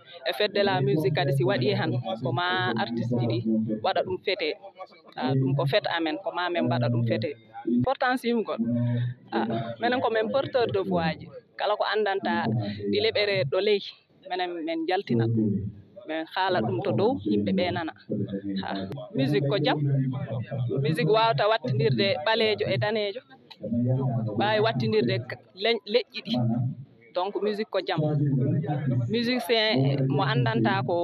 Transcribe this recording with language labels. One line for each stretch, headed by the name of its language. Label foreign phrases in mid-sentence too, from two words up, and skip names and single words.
Fula: e
French: fête de la musique
Fula: kadi si waɗi han ko ma artiste ɗi waɗa ɗum fete ɗum ko fête amen ko ma men mbaɗa ɗum fete importance yimgol minen ko men
French: porteur de voix
Fula: ji kala ko andanta ɗi leɓere ɗo ley minen men jaltina ɗum min haala ɗum to dow yimɓe ɓe nana musique ko jaam musique wawata wattidirde ɓalejo e danejo ɓawi wattidirde leƴƴi ɗi donc musique ko jaam musicien mo andanta